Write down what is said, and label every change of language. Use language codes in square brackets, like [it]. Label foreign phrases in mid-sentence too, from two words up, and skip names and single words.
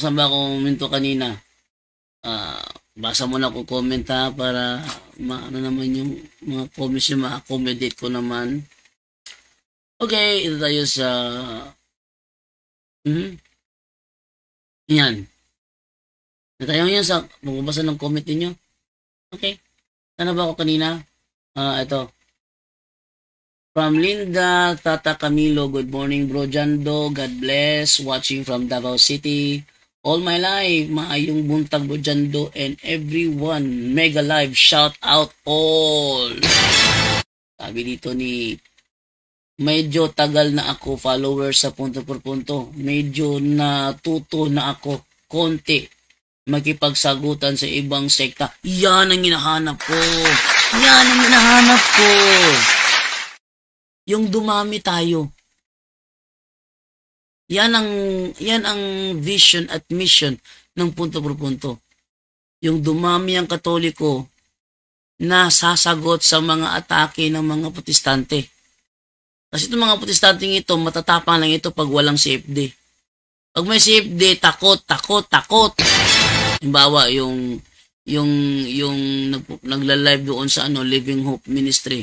[tl] Saan ba ako minto kanina? Basa mo na ako comment ha para ano naman yung mga comments yung ma-accommodate ko naman. Okay, ito tayo sa yan. Tayo yan sa magbabasa ng comment ninyo. Okay. Sana ba ako kanina? Ito. [en] From Linda, Tata Camilo, good morning bro Jando, God bless, watching from Davao City. All my life, [ceb] maayong buntag [en] bro Jando and everyone, mega live, shout out all. [tl] Sabi dito ni, medyo tagal na ako follower sa punto por punto. Medyo natuto na ako konti makipagsagutan sa ibang sekta. Yan ang hinahanap ko. Yan ang hinahanap ko. Yung dumami tayo. Yan ang vision at mission ng punto por punto. yung dumami ang Katoliko na sasagot sa mga atake ng mga protestante. Kasi itong mga protestanteng ito, matatapang lang ito pag walang CFD. Pag may CFD, takot. Halimbawa, yung nagla-live doon sa Living Hope Ministry.